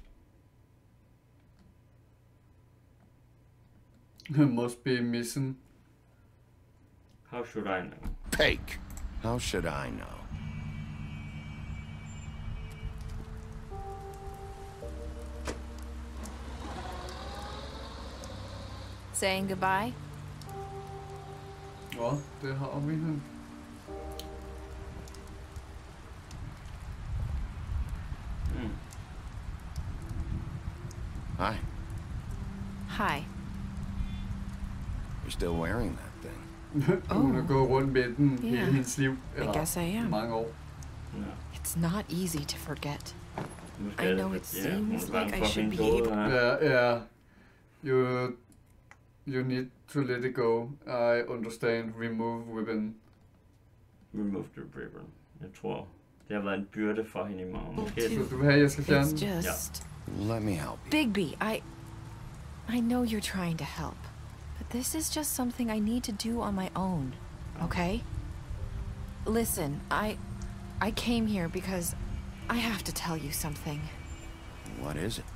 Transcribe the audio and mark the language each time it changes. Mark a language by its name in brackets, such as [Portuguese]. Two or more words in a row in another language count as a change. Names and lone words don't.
[English] Must be missing. How should I know? Pig. How should I know? Saying goodbye? [Danish] Ja, det har vi her. [English] Hi. Hi. You're still wearing that thing. [Danish] Hun har gået rundt med den hele hendes liv. [English] I guess I am. [Danish] Mange år. [English] It's not easy to forget. I know it seems like I should be able. Yeah. You need to let it go. I understand. Remove ribbon. Remove the ribbon. [Danish] Jeg tror, det har været en byrde for hende i morgen. Måske. Så du vil have, jeg skal fjerne den? [English] It's just... Let me help you. Bigby, I know you're trying to help, but this is just something I need to do on my own, okay? Listen, I came here because I have to tell you something. What is it?